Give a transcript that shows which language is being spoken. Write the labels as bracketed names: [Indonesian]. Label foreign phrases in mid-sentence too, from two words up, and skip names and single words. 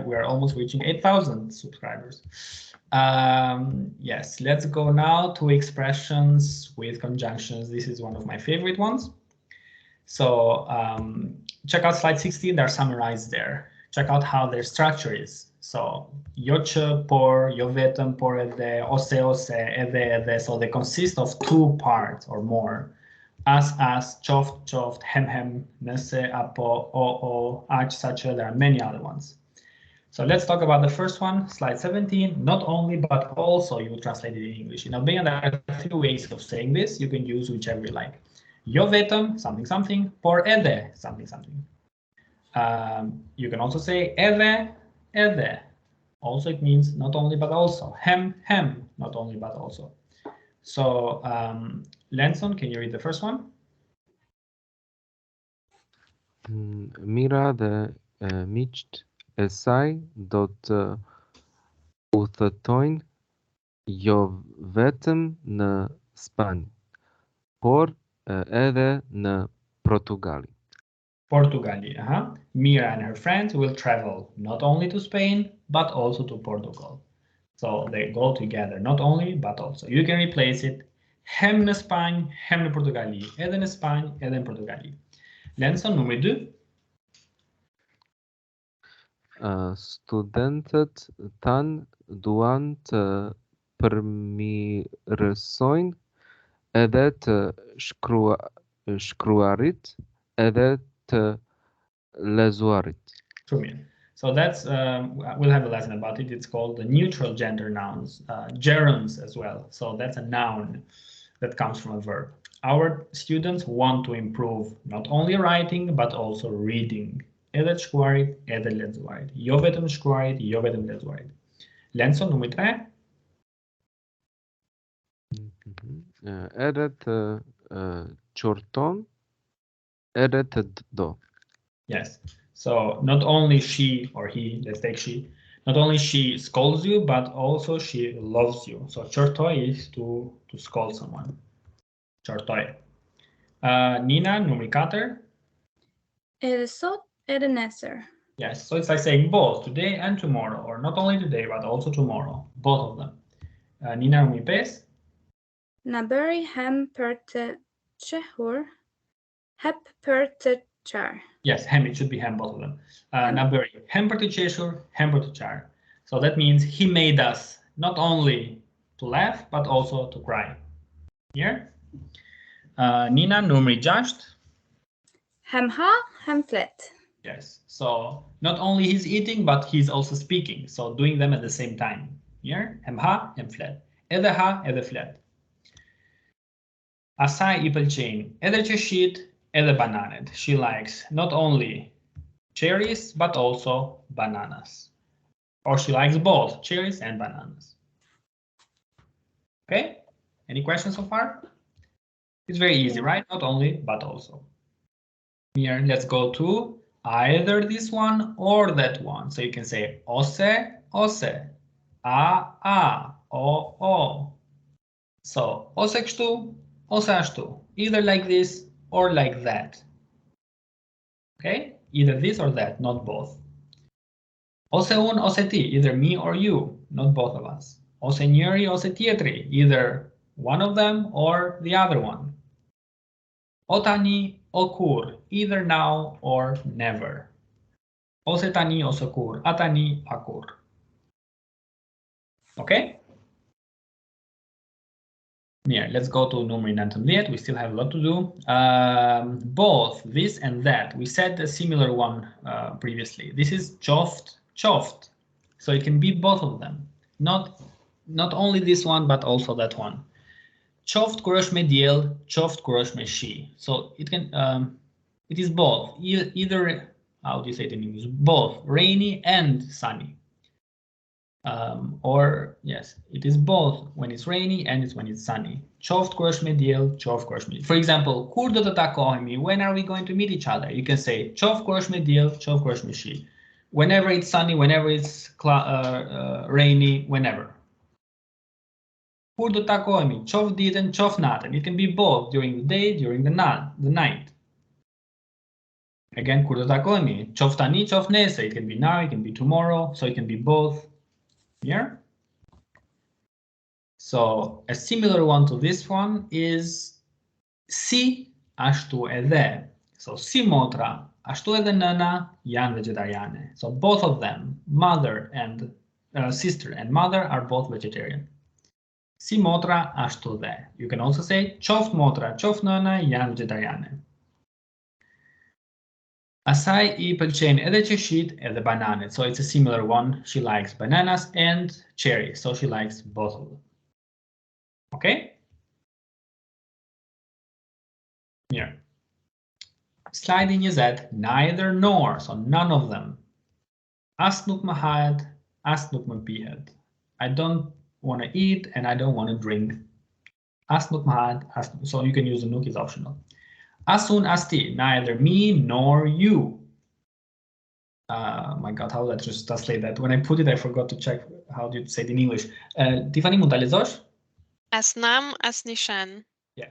[English] We are almost reaching 8,000 subscribers. Yes, let's go now to expressions with conjunctions. This is one of my favorite ones. So check out slide 16, they're summarized there. Check out how their structure is. [Albanian] So jo që, por, jo vetëm, por edhe, ose, edhe. [English] So they consist of 2 parts or more. [Albanian] As, qoft, hem, nëse, apo, o, aq, [English] such. There are many other ones. So let's talk about the first one, slide 17. Not only, but also you will translate it in English. In Albanian, there are a few ways of saying this. You can use whichever you like. [Albanian] Jo vetëm, something, por edhe, [English] something. You can also say edhe. Also, it means not only, but also. Hem, not only, but also. So, Lenson, can you read the first one? [Albanian] Mira dhe miqt e saj do të udhëtojnë jo vetëm në Spanjë, por edhe në Portugali. [English] Portugali, Mira and her friends will travel not only to Spain, but also to Portugal. So they go together, not only, but also. You can replace it. [Albanian] Hem në Spanjë, hem në Portugali. Edhe në Spanjë, edhe në Portugali. Lenson, numër 2. Studentët tanë duan të përmirësojnë edhe të shkruarit edhe të lezuarit. [English] So that's, we'll have a lesson about it. It's called the neutral gender nouns, gerunds as well. So that's a noun that comes from a verb. Our students want to improve not only writing, but also reading. [Albanian] Edhe të shkruarit, edhe lexuarit. Jo vetëm shkruarit, jo vetëm lexuarit. Lenson, numër 3. Edhe të qorton, edhe të do. [English] Yes. So not only she or he, let's take she, not only she scolds you, but also she loves you. So qortoj is to scold someone. [Albanian] Qortoj. Nina, numër 4. Edhe sot, edhe nesër. [English] Yes, so it's like saying both today and tomorrow, or not only today, but also tomorrow, both of them. [Albanian] Nina, numër 5. Na bëri hem për të qehur, hep për të qarë. [English] Yes, hem, it should be hem, both of them. [Albanian] Na bëri hem për të qeshur, hem për të qarë. [English] So that means he made us not only to laugh, but also to cry. Here. Nina, [Albanian] numër 6. Hem ha, hem flet. [English] Yes, so not only he's eating, but he's also speaking. So doing them at the same time. [Albanian] Here, hem ha, hem flet. Edhe ha, edhe flet. Asaj I pëlqejnë edhe qeshit, edhe bananet. [English] She likes not only cherries, but also bananas. Or she likes both cherries and bananas. Okay, any questions so far? It's very easy, right? Not only, but also. Here, let's go to either this one or that one. So you can say [Albanian] ose, ose, a, o. So ose kështu, ose ashtu. [English] Either like this or like that. Okay, either this or that, not both. [Albanian] Ose un, ose ti, [English] either me or you, not both of us. [Albanian] Ose njëri, ose tjetri, [English] either one of them or the other one. [Albanian] O tani, o kur, [English] either now or never. [Albanian] Ose tani, ose kur, atani, akur. [English] Okay? Here, let's go to numri 19. We still have a lot to do. Both this and that. We said a similar one previously. This is [Albanian] choft, choft. [English] So it can be both of them. Not only this one, but also that one. [Albanian] Choft kur është me diell, choft kur është me shi. [English] So it can it is both. Either, how do you say it in English? Both rainy and sunny. Or yes, it is both when it's rainy and it's when it's sunny. [Albanian] Qoft kur është me diell, qoft kur është me. [English] For example, [Albanian] kur do të takohemi? [English] When are we going to meet each other? You can say [Albanian] qoft kur është me diell, qoft kur është me shi. [English] Whenever it's sunny, whenever it's rainy, whenever. [Albanian] Kur do të takohemi? Qoft ditën, qoft natën. [English] It can be both during the day, during the night. Again, [Albanian] kur do të takohemi? Qoft tani, qoft nesër. [English] It can be now, it can be tomorrow, so it can be both. Here. So a similar one to this one is [Albanian] si ashtu edhe. So si motra ashtu edhe nëna janë vegetariane. [English] So both of them, mother and sister and mother, are both vegetarian. [Albanian] Si motra ashtu edhe. [English] You can also say [Albanian] qoft motra, qoft nëna janë vegetariane. Asaj I pëlqejnë edhe qeshit edhe bananet. [English] So it's a similar one. She likes bananas and cherries. So she likes both of them. Okay? Here. Slide 20, neither nor. So none of them. [Albanian] As nuk më hahet, as nuk më pihet. [English] I don't want to eat and I don't want to drink. [Albanian] As nuk më hahet, [English] so you can use the nuk, is optional. [Albanian] As un as ti, [English] neither me nor you. My God, how would I just translate that? When I put it, I forgot to check how do you say it in English. Tiffany, [Albanian] mund ta lexosh? As nam, as nishan. [English] Yes.